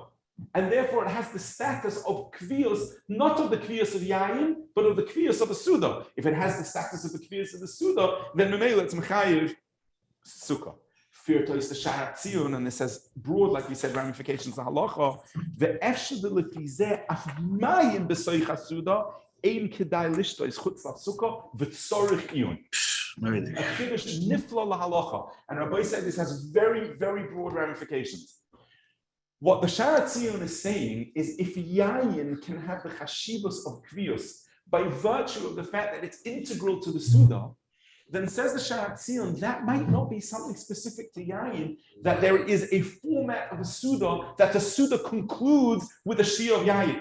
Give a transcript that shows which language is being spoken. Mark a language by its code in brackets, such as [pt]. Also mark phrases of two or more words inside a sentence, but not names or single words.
[en] And therefore it has the status of kviyos, not of the kviyos of yayin, but of the kviyos of a suda. If it has the status of the kviyos of the suda, then the mele it's [he] מחייב סוכה. [en] Firto is the Sharat Zion, and this has broad, like we said, ramifications of halacha. [he] The אפשר לפי זה אף מים בתוך הסעודה אין כדאי לשתות חוץ סוכה וצריך עיון. חידוש נפלא להלכה, [en] and Rabbi said this has very, very broad ramifications. What the Sharat Zion is saying is, if yayin can have the chashivos of kviyos by virtue of the fact that it's integral to the suda, then says the Sharat Zion, that might not be something specific to yayin, that there is a format of a suda, that the suda concludes with a shia of yayin.